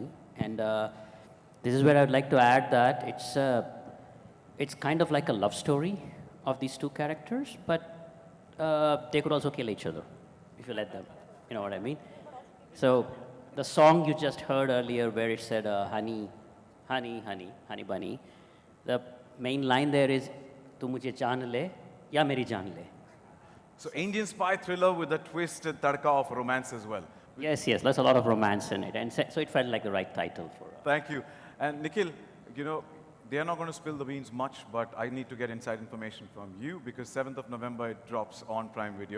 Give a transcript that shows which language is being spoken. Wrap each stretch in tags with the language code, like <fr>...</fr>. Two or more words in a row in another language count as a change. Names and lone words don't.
<en>And this is where I'd like to add that it's kind of like a love story of these two characters, but they could also kill each other if you let them. You know what I mean? So the song you just heard earlier where it said, honey, honey, honey, honey bunny, the main line there is,</en> <hi>tu mujhe jaan le, ya meri jaan le.</hi> <en>So Indian spy thriller with a twist and tadka of romance as well. Yes, there's a lot of romance in it, and so it felt like the right title for us. Thank you. And Nikhil, you know, they are not going to spill the beans much, but I need to get inside information from you because 7th of November it drops on Prime Video.</en>